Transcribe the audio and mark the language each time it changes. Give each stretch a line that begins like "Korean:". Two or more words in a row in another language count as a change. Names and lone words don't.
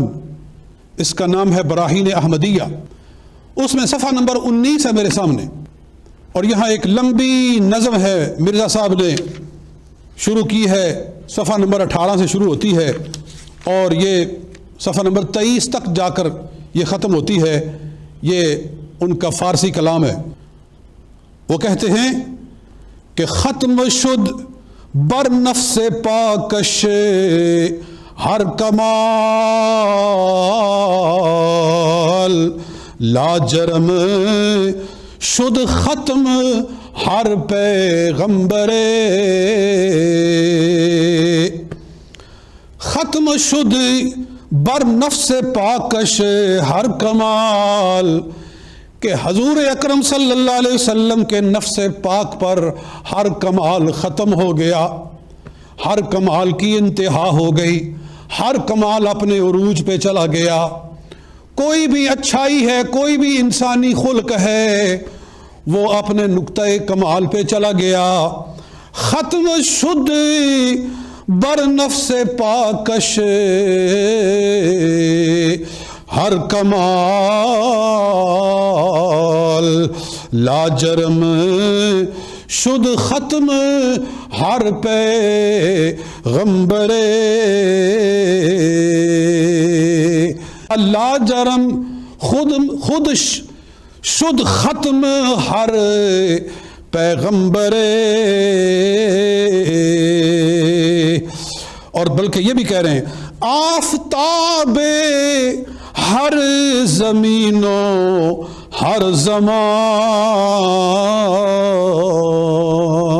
Urdu: اس کا نام ہے براہین احمدیہ. اس میں صفحہ نمبر 19 ہے میرے سامنے، اور یہاں ایک لمبی نظم ہے مرزا صاحب نے شروع کی ہے. صفحہ نمبر 18 سے شروع ہوتی ہے اور یہ صفحہ نمبر 23 تک جا کر یہ ختم ہوتی ہے. یہ ان کا فارسی کلام ہے. وہ کہتے ہیں کہ
Persian: ختم شد بر نفس پاکش ہر کمال، لاجرم شد ختم ہر پیغمبر. ختم شد بر نفس پاکش ہر کمال،
Urdu: کہ حضور اکرم
Arabic: صلی اللہ علیہ وسلم
Urdu: کے نفس پاک پر ہر کمال ختم ہو گیا. ہر کمال کی انتہا ہو گئی، ہر کمال اپنے عروج پہ چلا گیا. کوئی بھی اچھائی ہے، کوئی بھی انسانی خلق ہے، وہ اپنے نقطۂ کمال پہ چلا گیا.
Persian: ختم شد بر نفس پاکش ہر کمال، لاجرم شد ختم ہر پیغمبر. لاجرم خود شد ختم ہر پیغمبر.
Urdu: اور بلکہ یہ بھی کہہ رہے ہیں
Persian: آفتاب ہر زمینوں ہر زمان.